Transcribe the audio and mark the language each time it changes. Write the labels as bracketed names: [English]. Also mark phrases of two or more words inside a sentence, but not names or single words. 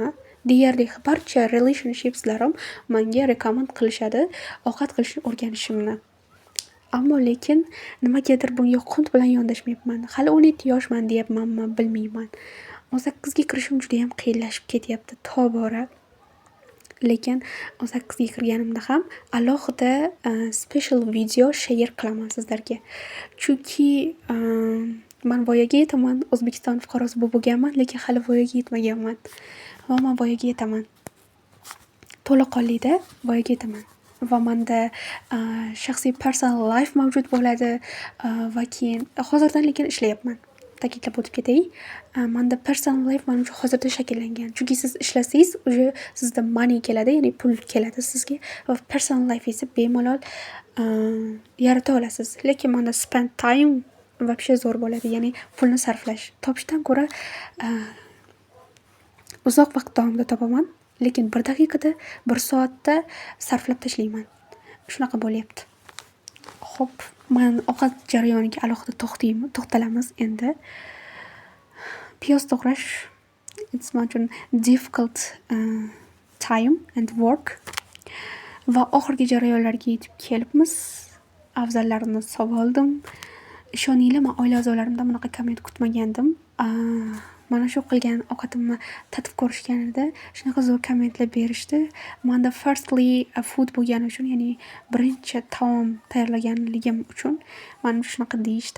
[Uzbek] Deyarli barcha relationshipslarim menga rekomend qilishadi ovqat qilishni o'rganishimni. Ammo lekin nimagadir bunga qunt bilan yondashmayapman. Hali 17 yoshman deyapmanmi, bilmayman. 18ga kirishim juda ham qiyinlashib ketyapti tobora. Lekin 18ga kirganimda ham alohida [English] special video share [Uzbek] qilaman sizlarga. Chunki men voyaga yetaman, O'zbekiston fuqarosi bo'lganman, lekin hali voyaga yetmaganman. Va men voyaga yetaman. To'laqonlida voyaga yetaman. Va menda shaxsiy [English] personal life [Uzbek] mavjud bo'ladi va keyin hozirdan lekin ishlayapman. Ta'kidlab o'tib ketay. Menda [English] personal life [Uzbek] mana shu hozirda shakllangan. Chunki siz ishlasangiz, uje sizda money keladi, ya'ni pul keladi sizga va [English] personal life [Uzbek] esa bemalol yarata olasiz. Lekin menda [English] spend time [Uzbek] вообще zo'r bo'ladi, ya'ni pulni sarflash. Topishdan ko'ra uzoq vaqt davomida topaman, lekin 1 daqiqada, 1 soatda sarflab tashlayman. Shunaqa bo'lyapti. Xo'p, men ovqat jarayoniga alohida to'xtalamiz endi. Piyoz to'g'rash [English] it's much difficult time and work. [Uzbek] Va oxirgi jarayonlarga yetib kelibmiz. Afzallarini savoldim. Ishoninglar, men oila a'zolarimdan bunaqa komment kutmagandim. Mana shu qilgan ovqatimni tatib ko'rishganida shunaqa zo'r kommentlar berishdi. Menda [English] firstly food [Uzbek] bo'lgani uchun, ya'ni birinchi taom tayyorlaganligim uchun mana shunaqa deyishdi.